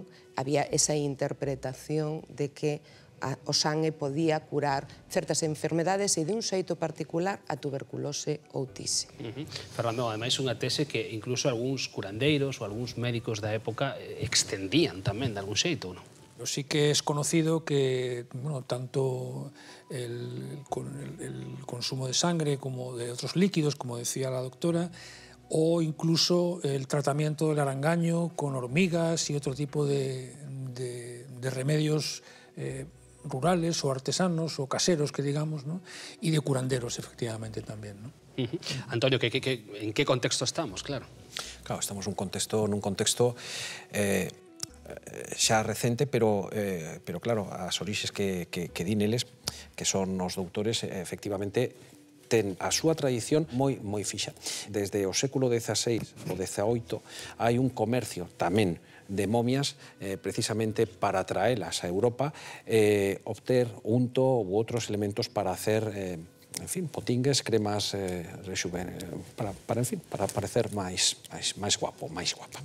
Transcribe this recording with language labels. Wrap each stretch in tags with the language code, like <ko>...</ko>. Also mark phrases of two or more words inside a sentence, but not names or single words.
<gl>Había esa interpretación de que o sangue podía curar certas enfermedades e de un xeito particular a tuberculose ou tise. Fernando, ademais unha tese que incluso algúns curandeiros ou algúns médicos da época extendían tamén de algún xeito, non?</gl> <es>Sí que es conocido que tanto el consumo de sangre como de otros líquidos, como decía la doctora, o incluso el tratamiento del arangaño con hormigas y otro tipo de remedios rurales o artesanos o caseros, que digamos, ¿no? Y de curanderos, efectivamente, también, ¿no?</es> <gl>Antonio, en que contexto estamos, claro? Claro, estamos nun contexto xa recente, pero claro, as orixes que din eles, que son os doutores, efectivamente, ten a súa tradición moi fixa. Desde o século XVI ou XVIII hai un comercio tamén de momias precisamente para traelas a Europa, obter unto ou outros elementos para hacer, en fin, potingues, cremas, para parecer máis guapo, máis guapa.</gl>